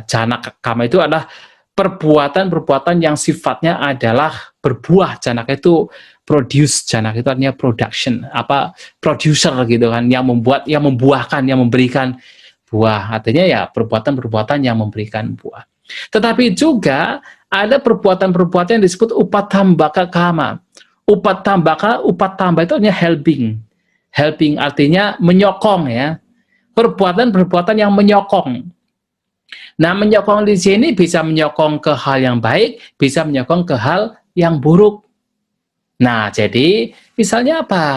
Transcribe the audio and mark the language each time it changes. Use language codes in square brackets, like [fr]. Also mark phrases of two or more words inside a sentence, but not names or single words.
[pi] Janaka kama [id] itu adalah perbuatan-perbuatan yang sifatnya adalah berbuah. Janaka itu produce, janaka itu artinya production, producer gitu kan, yang membuat, yang membuahkan, yang memberikan buah. Artinya ya perbuatan-perbuatan yang memberikan buah. Tetapi juga ada perbuatan-perbuatan yang disebut [pi] upatambaka kama. [id] Upatambaka itu artinya helping. Helping artinya menyokong, ya. Perbuatan-perbuatan yang menyokong. Nah, menyokong di sini bisa menyokong ke hal yang baik, bisa menyokong ke hal yang buruk. Nah, jadi misalnya apa?